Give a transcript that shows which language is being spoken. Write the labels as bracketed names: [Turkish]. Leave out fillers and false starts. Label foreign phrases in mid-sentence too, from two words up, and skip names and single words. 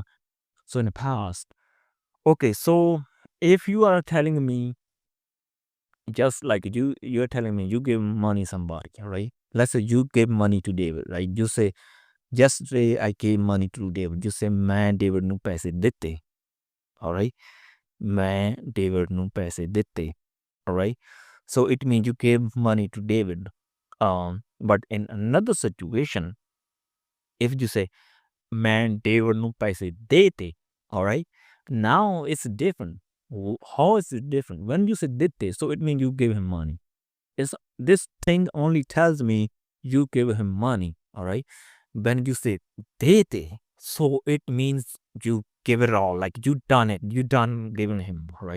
[English] So in the past, okay, so if you are telling me, just like you're telling me you give money somebody, all right? Let's say you give money to David, right? You say, yesterday I gave money to David. You say, man, David [Punjabi] ਨੂੰ ਪੈਸੇ ਦਿੱਤੇ, [English] all right? [Punjabi] ਮੈਂ David ਨੂੰ ਪੈਸੇ ਦਿੱਤੇ, [English] alright? So it means you gave money to David. But in another situation, if you say [Punjabi] ਮੈਂ David ਨੂੰ ਪੈਸੇ ਦੇਤੇ, [English] alright? Now it's different. How is it different? When you say ਦਿੱਤੇ, so it means you gave him money. This thing only tells me you gave him money, alright? When you say dete, so it means you give it all, like you done it, you done giving him, right?